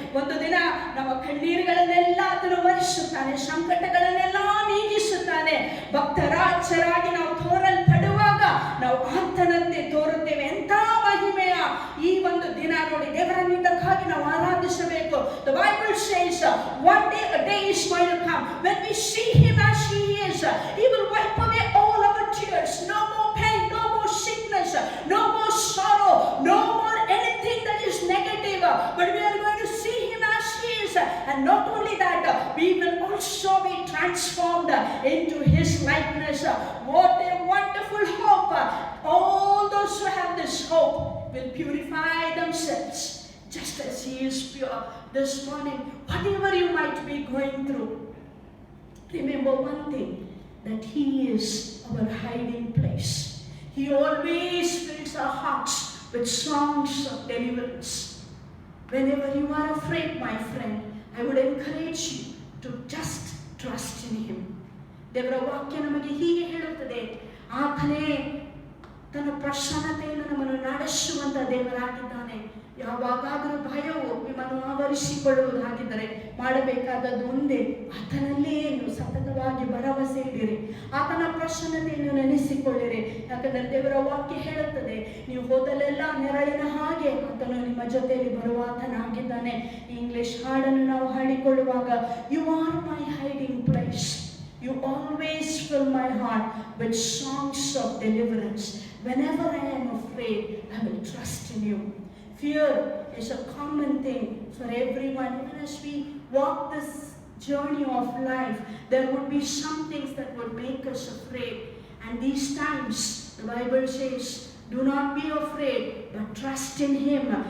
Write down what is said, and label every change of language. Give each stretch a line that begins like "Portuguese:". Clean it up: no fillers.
Kannada: ಒಂದು ದಿನ ನಮ್ಮ ಕಣ್ಣೀರುಗಳನ್ನೆಲ್ಲ ಆತನು ಒರೆಸುತ್ತಾನೆ, ಸಂಕಟಗಳನ್ನೆಲ್ಲ ನೀಗಿಸುತ್ತಾನೆ. ಭಕ್ತರಾಜರಾಗಿ ನಾವು ತೋರಲ್ಪಡುವಾಗ ನಾವು ಆತನಂತೆ ತೋರುತ್ತೇವೆ. ಎಂಥ ಮಹಿಮೆಯ ಈ ಒಂದು ದಿನ ನೋಡಿ, ದೇವರನ್ನಿದ್ದಕ್ಕಾಗಿ ನಾವು ಆರಾಧಿಸಬೇಕು.
English: The Bible says one day a day is going to come when we see him as he is. He will wipe away all our tears. No more pain, no more sickness, no more sorrow, no more anything that is negative, but we are going to see him as he is. And not only that, we will also be transformed into his likeness. What a wonderful hope. All those who have this hope will purify themselves just as he is pure. This morning, whatever you might be going through, remember one thing, that he is our hiding place. He always fills our hearts with songs of deliverance. Whenever you are afraid, my friend, I would encourage you to just trust in him.
Kannada: ದೇವರ ವಾಕ್ಯ ನಮಗೆ ಹೀಗೆ ಹೇಳುತ್ತದೆ, ಆತನೇ ತನ್ನ ಪ್ರಸನ್ನತೆಯನ್ನು ನಮ್ಮನ್ನು ನಡೆಸುವಂತ ದೇವರಾಗಿದ್ದಾನೆ. ಯಾವಾಗಾದರೂ ಭಯವು ನಿಮ್ಮನ್ನು ಆವರಿಸಿಕೊಳ್ಳುವುದಾಗಿದ್ದರೆ ಮಾಡಬೇಕಾದದ್ದು ಒಂದೇ, ಆತನಲ್ಲೇ ನೀವು ಸತತವಾಗಿ ಭರವಸೆ ಇಡಿರಿ, ಆತನ ಪ್ರಸನ್ನತೆಯನ್ನು ನೆನೆಸಿಕೊಳ್ಳಿರಿ. ಯಾಕಂದರೆ ದೇವರ ವಾಕ್ಯ ಹೇಳುತ್ತದೆ, ನೀವು ಹೋದಲೆಲ್ಲ ನೆರಳಿನ ಹಾಗೆ ಆತನು ನಿಮ್ಮ ಜೊತೆಯಲ್ಲಿ ಬರುವಾತನಾಗಿದ್ದಾನೆ. ಇಂಗ್ಲಿಷ್ ಹಾಡನ್ನು ನಾವು ಹಾಡಿಕೊಳ್ಳುವಾಗ,
English: You are my hiding place, you always fill my heart with songs of deliverance. Whenever I am afraid, I will trust in you. Fear is a common thing for everyone. Even as we walk this journey of life, there would be some things that would make us afraid. And these times, the Bible says, do not be afraid, but trust in him.